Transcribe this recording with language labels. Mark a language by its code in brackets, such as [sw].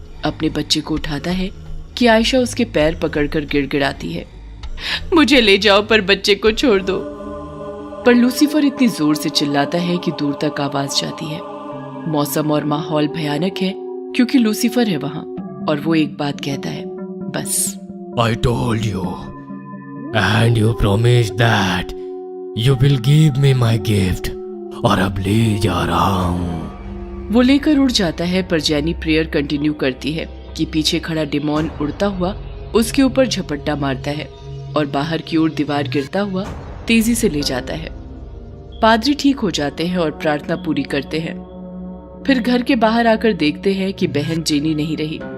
[hi] अपने बच्चे को उठाता है कि आयशा उसके पैर पकड़कर गिड़गिड़ाती है, मुझे ले जाओ पर बच्चे को छोड़ दो। पर लूसीफर इतनी जोर से चिल्लाता है कि दूर तक आवाज जाती है। मौसम और माहौल भयानक है क्योंकि लूसीफर है वहां और वो एक बात कहता है, बस। [en] I told you, and you promised that you will give me my gift. [hi] और अब ले जा रहा हूँ। वो लेकर उड़ जाता है पर जेनी प्रेयर कंटिन्यू करती है कि पीछे खड़ा डिमॉन उड़ता हुआ उसके ऊपर झपट्टा मारता है और बाहर की ओर दीवार गिरता हुआ तेजी से ले जाता है। पादरी ठीक हो जाते हैं और प्रार्थना पूरी करते हैं। फिर घर के बाहर आकर देखते हैं कि बहन जेनी नहीं रही।